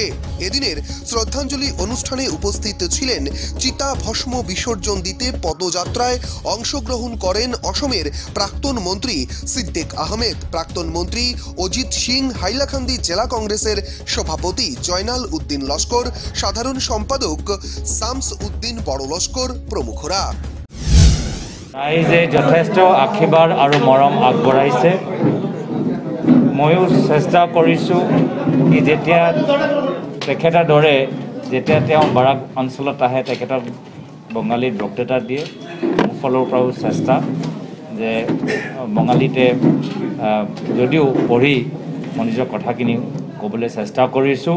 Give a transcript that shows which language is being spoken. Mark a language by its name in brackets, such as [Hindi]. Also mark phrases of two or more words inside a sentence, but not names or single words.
[Bangla] এদিনের শ্রদ্ধাঞ্জলি অনুষ্ঠানে উপস্থিত ছিলেন চিতা ভস্ম বিসর্জন দিতে পদযাত্রায় অংশগ্রহণ করেন অসমের প্রাক্তন মন্ত্রী সিদ্দিক আহমেদ, প্রাক্তন মন্ত্রী অজিত সিং, হাইলাকান্দি জেলা কংগ্রেসের সভাপতি জয়নাল উদ্দিন লস্কর, সাধারণ সম্পাদক শামস উদ্দিন বড় লস্কর প্রমুখরা। [Assamese] রাইজে যথেষ্ট আশীৰ্বাদ আৰু মৰম আগবঢ়াইছে। ময়ো চেষ্টা কৰিছোঁ কি যেতিয়া তেখেতৰ দৰে যেতিয়া তেওঁ বৰাক অঞ্চলত আহে তেখেতক বঙালীত বক্তৃতা দিয়ে। মোৰ ফালৰ পৰাও চেষ্টা যে বঙালীতে যদিও পঢ়ি মই নিজৰ কথাখিনি ক'বলৈ চেষ্টা কৰিছোঁ।